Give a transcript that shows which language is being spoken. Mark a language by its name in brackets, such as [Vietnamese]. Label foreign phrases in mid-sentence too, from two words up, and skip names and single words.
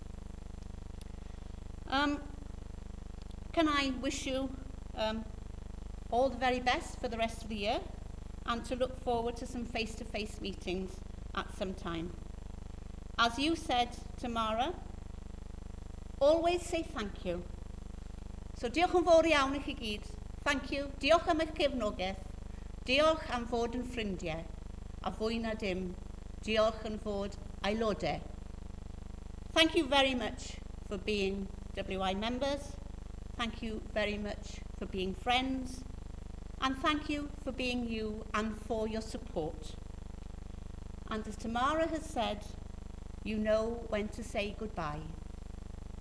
[English] Can I wish you all the very best for the rest of the year, and to look forward to some face-to-face meetings at some time. As you said, Tamara, always say thank you. [Welsh] So diolch yn fawr iawn I chi gyd. [English] Thank you. [Welsh] Diolch am eich cefnogaeth. Diolch am fod yn ffrindiau. A fwy na dim, diolch yn fod aelodau. [English] Thank you very much for being WI members. Thank you very much for being friends. And thank you for being you and for your support. And as Tamara has said, you know when to say goodbye.